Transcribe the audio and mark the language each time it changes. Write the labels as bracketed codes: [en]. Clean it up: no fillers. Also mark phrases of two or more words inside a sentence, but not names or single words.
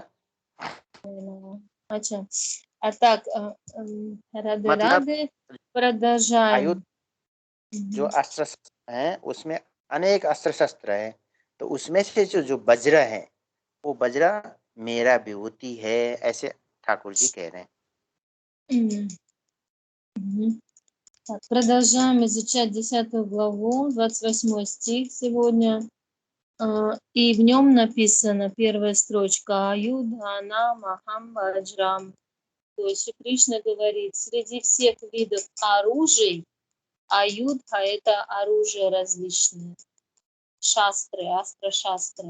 [hi] अच्छा, так, राधे मतलब [ru] राधे, продолжаем। [hi] आयुध जो अस्त्र शस्त्र हैं उसमें अनेक अस्त्र शस्त्र हैं, तो उसमें से जो वज्र है वो वज्र मेरा विभूति है, ऐसे ठाकुर जी कह रहे हैं। [ru] Так, продолжаем изучать 10 главу, 28 стих сегодня. И в нем написано первая строчка [sa] «आयुधानामहं वज्रम्». [ru] То есть Шри Кришна говорит, среди всех видов оружий аюдха – это оружие различные, шастры, астра-шастры.